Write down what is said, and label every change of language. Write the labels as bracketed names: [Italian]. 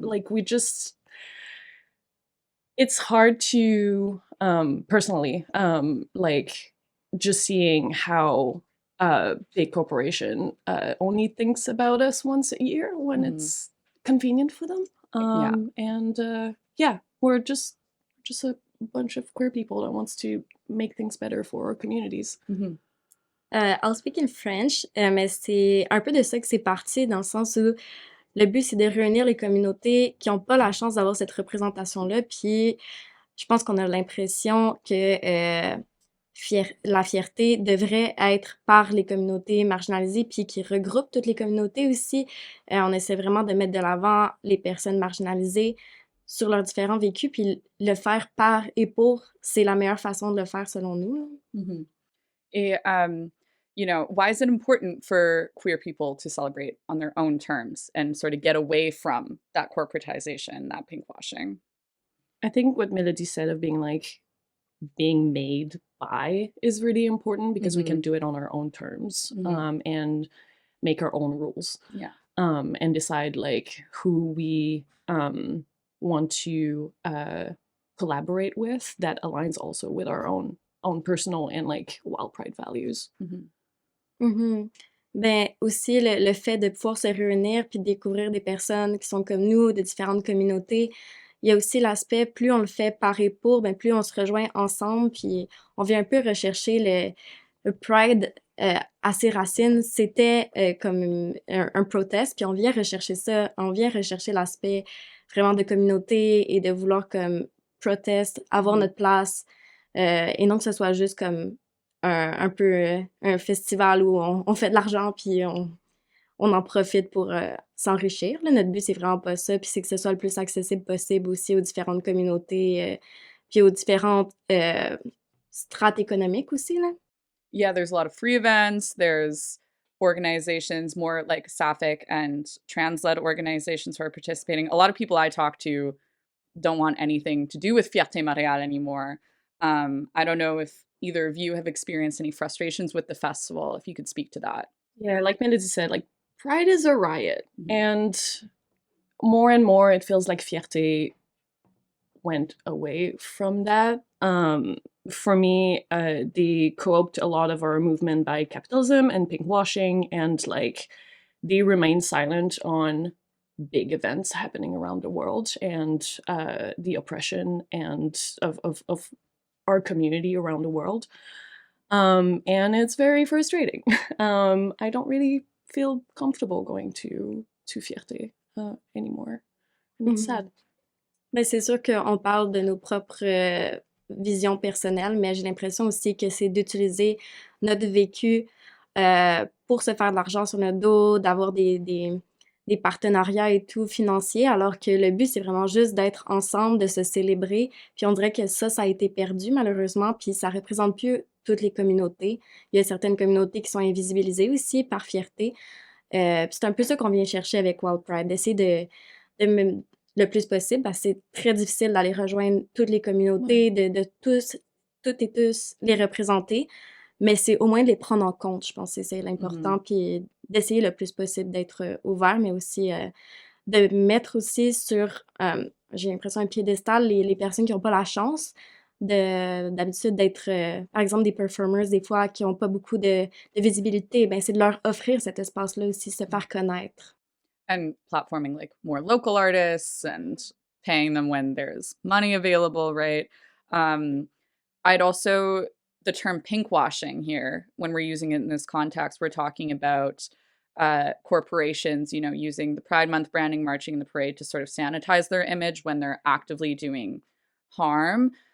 [English] Like, we just, it's hard to, personally, like, just seeing how big corporation only thinks about us once a year when it's convenient for them. And we're just a bunch of queer people that wants to make things better for our communities. I'll speak in French, [French] mais c'est un peu de ça que c'est parti, dans le sens où le but, c'est de réunir les communautés qui n'ont pas la chance d'avoir cette représentation-là. Puis, je pense qu'on a l'impression que la fierté devrait être par les communautés marginalisées, puis qui regroupe toutes les communautés aussi. On essaie vraiment de mettre de l'avant les personnes marginalisées sur leurs différents vécus, puis le faire par et pour, c'est la meilleure façon de le faire selon nous. [English] Et, you know, why is it important for queer people to celebrate on their own terms and sort of get away from that corporatization, that pinkwashing? I think what Mélodie said of being made by is really important, because we can do it on our own terms, and make our own rules. Yeah. And decide like who we want to collaborate with that aligns also with our own personal and like Wild Pride values. [French] Ben aussi le fait de pouvoir se réunir puis de découvrir des personnes qui sont comme nous, de différentes communautés. Il y a aussi l'aspect, plus on le fait par et pour, ben plus on se rejoint ensemble, puis on vient un peu rechercher le Pride à ses racines. C'était comme un protest, puis on vient rechercher ça, on vient rechercher l'aspect vraiment de communauté et de vouloir comme protest, avoir notre place, et non que ce soit juste comme un peu un festival où on fait de l'argent puis on en profite pour s'enrichir. Là. Notre but, c'est vraiment pas ça, puis c'est que ce soit le plus accessible possible aussi aux différentes communautés, puis aux différentes strates économiques aussi, là. [English] Yeah, there's a lot of free events. There's organizations, more like sapphic and trans-led organizations who are participating. A lot of people I talk to don't want anything to do with Fierté Montréal anymore. I don't know if either of you have experienced any frustrations with the festival, if you could speak to that. Yeah, like Mélodie said, like Pride is a riot, and more it feels like Fierté went away from that. For me, they co-opt a lot of our movement by capitalism and pinkwashing, and like they remain silent on big events happening around the world and the oppression and of our community around the world. And it's very frustrating. I don't really feel comfortable going to Fierté anymore. And it's sad. [French] Ben, c'est sûr qu'on parle de nos propres visions personnelles, mais j'ai l'impression aussi que c'est d'utiliser notre vécu pour se faire de l'argent sur notre dos, d'avoir des partenariats et tout financiers, alors que le but, c'est vraiment juste d'être ensemble, de se célébrer. Puis on dirait que ça a été perdu malheureusement, puis ça représente plus toutes les communautés. Il y a certaines communautés qui sont invisibilisées aussi par fierté. Puis c'est un peu ça qu'on vient chercher avec Wild Pride, d'essayer de le plus possible, parce que c'est très difficile d'aller rejoindre toutes les communautés, de toutes et tous les représenter, mais c'est au moins de les prendre en compte, je pense que c'est l'important, puis d'essayer le plus possible d'être ouvert, mais aussi de mettre aussi sur, j'ai l'impression, un piédestal les personnes qui n'ont pas la chance d'habitude d'être, par exemple, des performers, des fois, qui n'ont pas beaucoup de visibilité, ben c'est de leur offrir cet espace-là aussi, se faire connaître. [English] And platforming like more local artists and paying them when there's money available, right? I'd also, the term pinkwashing here, when we're using it in this context, we're talking about corporations, you know, using the Pride Month branding, marching in the parade to sort of sanitize their image when they're actively doing harm.